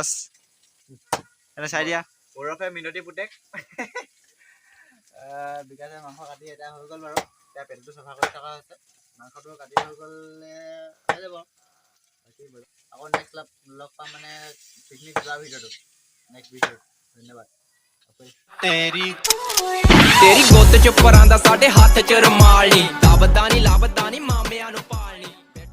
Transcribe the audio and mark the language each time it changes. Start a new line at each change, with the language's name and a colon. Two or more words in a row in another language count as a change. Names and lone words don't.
Assamese: এটা চাই দিয়া ওৰফে মিনতি পুতেক বিকাশে মাংস কাটি এতিয়া হৈ গ'ল বাৰু এতিয়া পেটটো চফা কৰি থকা হৈছে মাংসটো কাটি হৈ গ'লে খাই যাব আকৌ নেক্সট লগ পাম মানে পিকনিক যোৱা ভিডিঅ'টো নেক্সট ভিডিঅ'ত ধন্যবাদ
Punjabi: ਤੇਰੀ ਗੁੱਤ ਚ ਪਰਾਂ ਦਾ ਸਾਡੇ ਹੱਥ ਚ ਰਮਾਲ ਨੀ ਲੱਭਦਾ ਨੀ ਮਾਮਿਆਂ ਨੂੰ ਪਾਲਣੀ